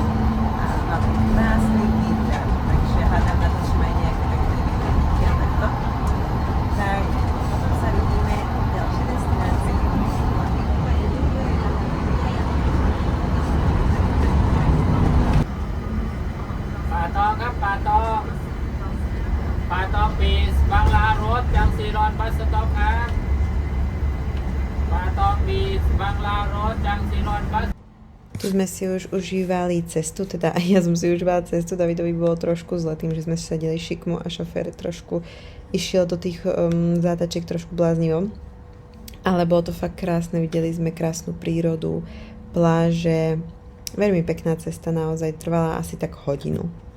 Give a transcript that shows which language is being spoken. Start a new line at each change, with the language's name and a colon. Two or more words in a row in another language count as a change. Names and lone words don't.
Slovak: A máme krásny výhľad, takže hádam, natočíme aj nejaké pekné výhľady a takto. Tak potom sa vidíme v ďalšej destinácii.
Thai: Patong ครับ Patong Patong Beach บางลารถจังสีรอนบัสสต็อปครับ Patong Beach บางลารถจังสีรอนบัส
Slovak: Tu sme si už užívali cestu, teda ja som si užívala cestu, Davidovi bolo trošku zle tým, že sme sedeli šikmo a šofér trošku išiel do tých zátačiek trošku bláznivo. Ale bolo to fakt krásne, videli sme krásnu prírodu, pláže, veľmi pekná cesta, naozaj trvala asi tak hodinu.